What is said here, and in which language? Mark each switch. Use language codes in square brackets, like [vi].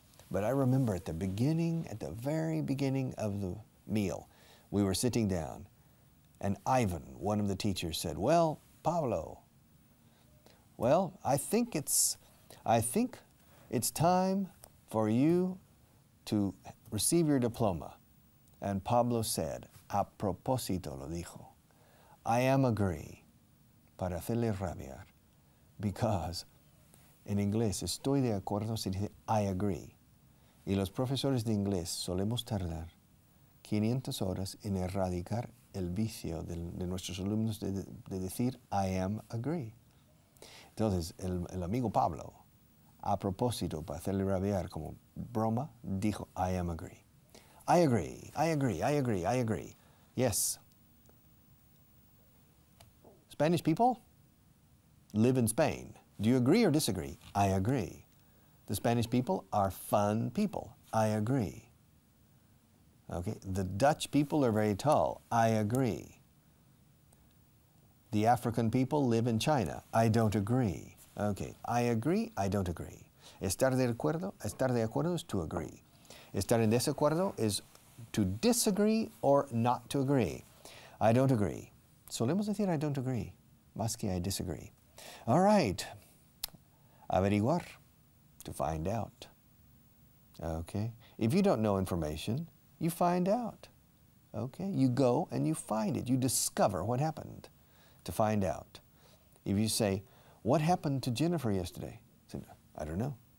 [en] But I remember at the very beginning of the meal, we were sitting down, and Ivan, one of the teachers, said, "Well, Pablo, well, I think it's time for you to receive your diploma." And Pablo said, [es] a propósito lo dijo, [en] "I am agree [es] para hacerle rabiar," because en inglés estoy de acuerdo se dice I agree. Y los profesores de inglés solemos tardar 500 horas en erradicar el vicio de nuestros alumnos de decir I am agree. Entonces, el amigo Pablo, a propósito, para hacerle rabiar como broma, dijo [en] I am agree. I agree, I agree, I agree, I agree. Yes. Spanish people live in Spain. Do you agree or disagree? I agree. The Spanish people are fun people. I agree. Okay, the Dutch people are very tall. I agree. The African people live in China. I don't agree. Okay, I agree, I don't agree. Estar de acuerdo is to agree. Estar en desacuerdo is to disagree or not to agree. I don't agree. [es] Solemos decir I don't agree, más que I disagree. [en] All right, averiguar, to find out. Okay, if you don't know information, you find out. Okay, you go and you find it. You discover what happened to find out. If you say, what happened to Jennifer yesterday? I don't know.